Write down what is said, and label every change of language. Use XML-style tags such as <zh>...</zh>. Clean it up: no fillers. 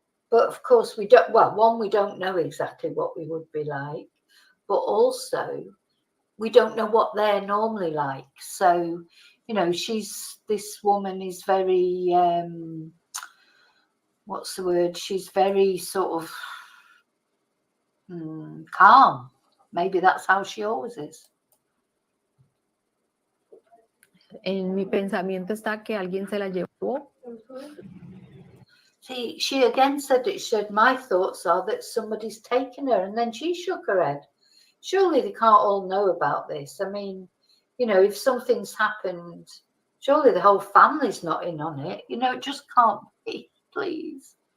<en>But of course, we don't. Well, one, we don't know exactly what we would be like, but also we don't know what they're normally like. So, you know, this woman is very, what's the word? She's very sort of calm. Maybe that's how she always is.</en> <es>En mi pensamiento está que alguien se la llevó.</es> <en>See, she again said it should. My thoughts are that somebody's taken her, and then she shook her head. Surely they can't all know about this. I mean, you know, if something's happened, surely the whole family's not in on it. You know, it just can't be, please.</en>